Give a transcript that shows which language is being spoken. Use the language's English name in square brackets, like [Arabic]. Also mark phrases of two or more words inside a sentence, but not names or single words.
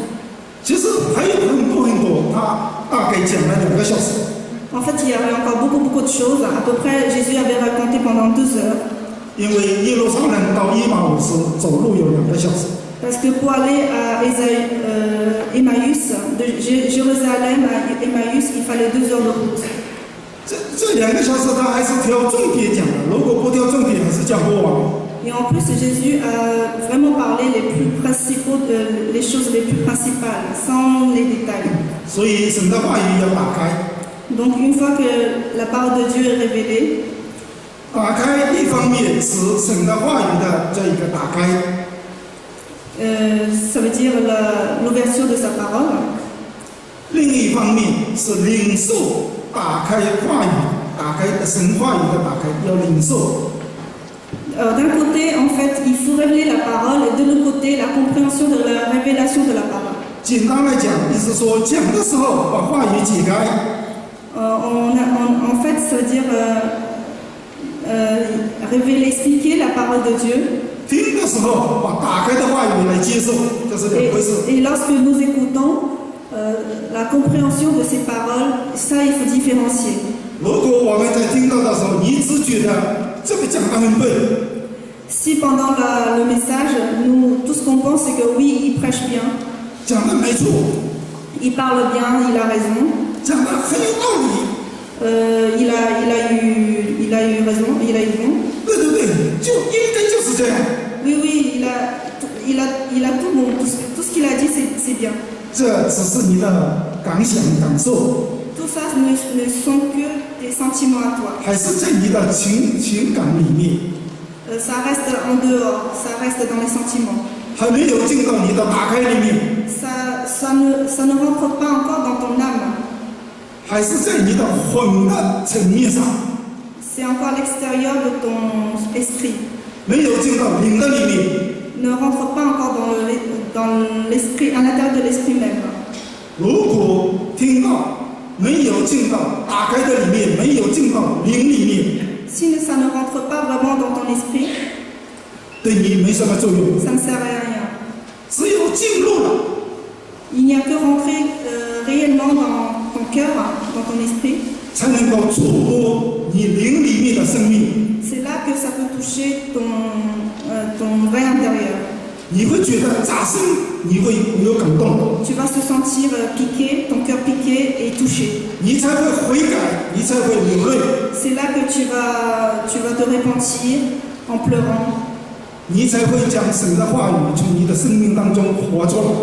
[Chinese] 其实还有很多，他大概讲了2个小时。 [French] En fait, il y avait encore beaucoup de choses. À peu près, Jésus avait raconté pendant 2 heures. [Chinese] 因为耶路撒冷到以马忤斯走路有2个小时。 [French] Parce que pour aller à Emmaüs, de Jérusalem à Emmaüs, il fallait 2 heures de route. [Chinese] 这2个小时他还是挑重点讲的，如果不挑重点，还是讲不完。 [French] Et en plus, Jésus a vraiment parlé les choses les plus principales, sans les détails. [Chinese] 所以神的话语要打开。 [French] Donc une fois que la parole de Dieu est révélée, [Chinese] 打开一方面是神的话语的这一个打开， [French] ça veut dire l'ouverture de sa parole. [Chinese] 另一一方面是领受打开话语，打开神话语的打开，要领受。 [French] D'un côté, en fait, il faut révéler la parole, et de l'autre côté, la compréhension de la révélation de la parole. [Chinese] 简单来讲，意思说讲的时候把话语解开。 [French] En fait, ça veut dire révéler, expliquer la parole de Dieu. [Chinese] 听的时候把打开的话语来接受，这是两回事。 [French] Et lorsque nous écoutons la compréhension de ces paroles, ça il faut différencier. [Chinese] 如果我们在听到的时候，你只觉得这个讲得很对， [French] Si pendant le message, nous, tout ce qu'on pense, c'est que oui, il prêche bien, [Chinese] 讲得没错， [French] il parle bien, il a raison, [Chinese] 讲得很有道理， [French] il a eu raison, il a eu bon. [Chinese] 对对对，就应该就是这样。 [French] Oui, il a tout bon, tout ce qu'il a dit, c'est bien. [Chinese] 这只是你的感想感受， [French] Tout ça ne sont que des sentiments à toi. [Chinese] 还是在你的情感里面， [French] Ça reste en dehors, ça reste dans les sentiments. [Chinese] 还没有进到你的打开里面， [French] Ça ne rentre pas encore dans ton âme. [Chinese] 还是在你的魂的层面上， [French] C'est encore à l'extérieur de ton esprit. [Chinese] 没有进到灵的里面。 [French] Ne rentre pas encore dans l'esprit, à l'intérieur de l'esprit même. [Chinese] 如果听到没有进到打开的里面，没有进到灵里面， [French] Si ça ne rentre pas vraiment dans ton esprit, [Chinese] 对你没什么作用。 [French] ça ne sert à rien. [Chinese] 只有进入了， [French] Il n'y a que rentrer réellement dans ton cœur, dans ton esprit. [Chinese] 才能够触摸你灵里面的生命。 [French] C'est là que ça peut toucher ton vrai intérieur. [Chinese] 你会觉得扎心，你会有感动， [French] Tu vas se sentir piqué, ton cœur piqué et touché. [Chinese] 你才会悔改，你才会流泪， [French] C'est là que tu vas te repentir en pleurant. [Chinese] 你才会将神的话语从你的生命当中活出来。